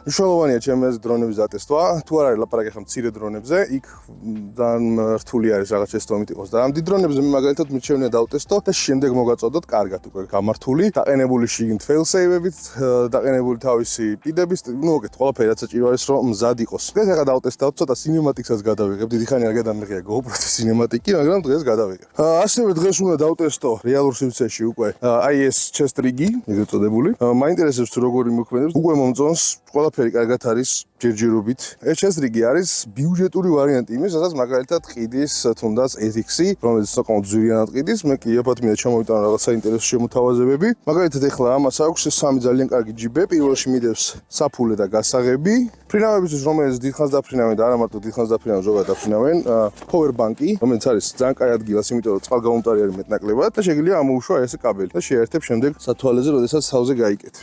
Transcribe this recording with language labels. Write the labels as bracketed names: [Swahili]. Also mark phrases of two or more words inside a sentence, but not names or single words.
[Georgian] მნიშვნელოვანია ჩემი აზრით დრონების დატესტვა. თუ არ არის ლაპარაკი ხა მცირე დრონებზე, იქ ძალიან რთული არის რაღაც შეცდომით იყოს და ამ დიდ დრონებზე მე მაგალითად მირჩევნია დავტესტო და შემდეგ მოგაწოდოთ კარგად უკვე გამართული, დაყენებული შიგნით [English] fail save- [Georgian] ებით, დაყენებული თავისი პირდების, ну მოგეთ ყველაფერი რაც საჭირო არის რომ მზად იყოს. დღეს ახლა დავტესტავთ, ცოტა სინემატიკსაც გადავიღებ. დიდი ხანი არ გადამიღია GoPro-ს სინემატიკი, მაგრამ დღეს გადავიღებ. ასევე დღეს უნდა დავტესტო რეალურ სივრცეში უკვე აი ეს [English] chest rig- [Georgian] ი, ეგრეთ წოდებული. მაინტერესებს თუ როგორი მოქმედებს. უკვე მომწონს, ყველაფერი კარგად არის ჯერჯერობით. ეს [English] chest rig- [Georgian] ი არის ბიუჯეტური ვარიანტი იმის, სადაც მაგალითად ყიდის თუნდაც ETX-ი, რომელიც საკმაოდ ძვირიანად ყიდის. მე კი აფათმია ჩამოვიტანა რაღაც საინტერესო შემოთავაზებები. მაგალითად ეხლა ამას აქვს სამი ძალიან კარგი ჯიბე. პირველში მიდევს საფულე და გასაღები. ფრინავებისთვის რომელიც დიდხანს დაფრინავენ და არა მარტო დიდხანს დაფრინავენ, ზოგადად დაფრინავენ, [English] power bank- [Georgian] ი, რომელიც არის ძალიან კაი ადგილას, იმიტომ რომ წყალგამომტარი არის მეტნაკლებად და შეგიძლია ამოუშვა ეს კაბელი და შეერთებ შემდეგ სათვალეზე, როდესაც თავზე გაიკეთებ.